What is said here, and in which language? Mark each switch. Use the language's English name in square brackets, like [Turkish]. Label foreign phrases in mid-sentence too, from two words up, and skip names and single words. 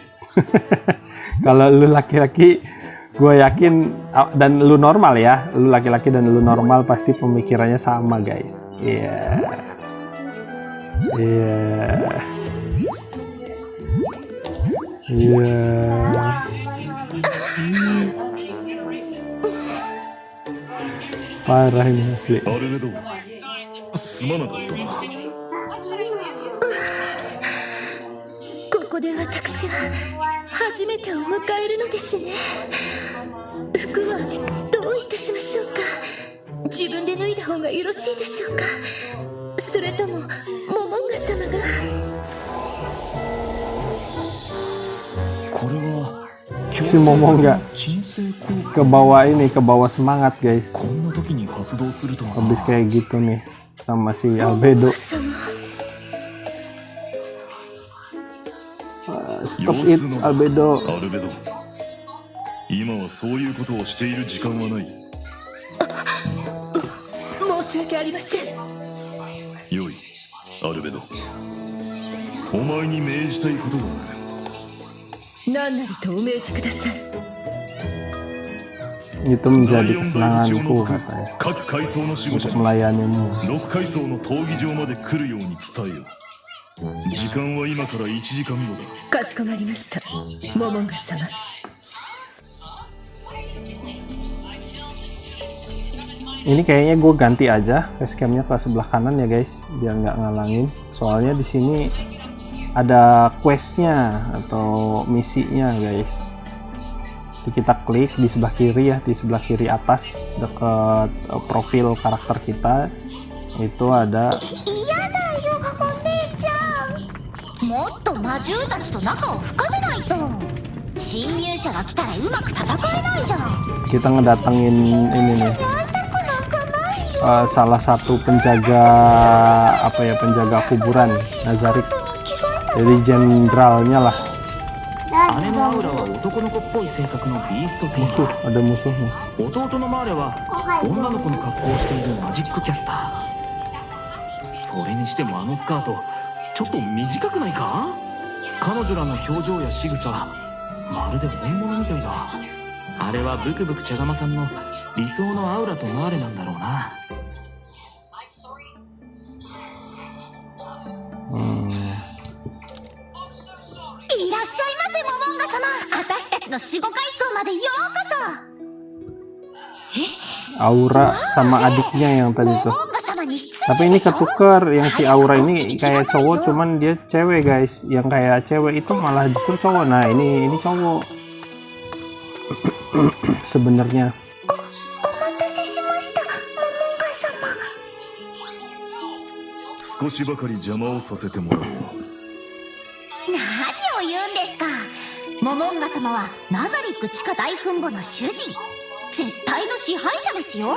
[Indonesian] Kalau lu laki-laki, gue yakin, dan lu normal ya, lu laki-laki dan lu normal pasti pemikirannya sama guys. Iya, parah ini asli. [Japanese] ここで私は初めてを迎えるのですね。服はどういたしましょうか。自分で脱いだ方がよろしいでしょうか。それともモモンガ様が。 [Indonesian] Si Momonga ke bawah ini, ke bawah semangat guys. Habis kayak gitu nih sama si Albedo. [English] Stop it, Albedo. [Japanese] 今はそういうことをしている時間はない。申し訳ありません。よい、アルベド。お前に命じたいことがある。何なりとお命じください。 [Indonesian] Itu [Japanese] 第 [Indonesian] menjadi [Japanese] 4 大地を [Indonesian] kesenanganku [Japanese] 除く [Indonesian] katanya [Japanese] 各階層の守護 [Indonesian] untuk [Japanese] 者に [Indonesian] melayanimu. [Japanese] 6階層の闘技場まで来るように伝えよう。時間は今から1時間後だ。かしこまりました、モモンガ様。 [Indonesian] Ini kayaknya gue ganti aja facecamnya ke sebelah kanan ya guys, biar nggak ngalangin. Soalnya di sini ada questnya atau misinya guys. Jadi kita klik di sebelah kiri ya, di sebelah kiri atas dekat profil karakter kita itu ada. [Japanese] もっと魔獣たちと仲を深めないと。侵入者が来たらうまく戦えないじゃん。 [Indonesian] Kita ngedatengin ini nih. Salah satu penjaga apa ya, penjaga kuburan Nazarik. Jadi jenderalnya lah. [Japanese] 姉のアウラは男の子っぽい性格のビーストテイラ [Indonesian] Tuh [Japanese] ー。 [Indonesian] ada musuhnya. [Japanese] 弟のマーレは女の子の格好をしているマジックキャスター。それにしてもあのスカートちょっと短くないか？彼女らの表情や仕草まるで本物みたいだ。あれはブクブク茶釜さんの理想のアウラとマーレなんだろうな。いらっしゃいませ、モモンガ様。私たちの守護階層までようこそ。 [Indonesian] Aura sama adiknya yang tadi [Japanese] モ [Indonesian] tuh. [Japanese] モンガ様に失 [Indonesian] Tapi [Japanese] 礼 [Indonesian] ini [Japanese] でしょ。 [Indonesian] ketuker, yang si Aura ini kayak cowok cuman dia cewek guys. Yang kayak cewek itu malah justru cowok. Nah ini cowok sebenarnya. [Japanese] お待たせしました、モモンガ様。少しばかり邪魔をさせてもらおう。何を言うんですか。モモンガ様はナザリック地下大墳墓の主人、絶対の支配者ですよ。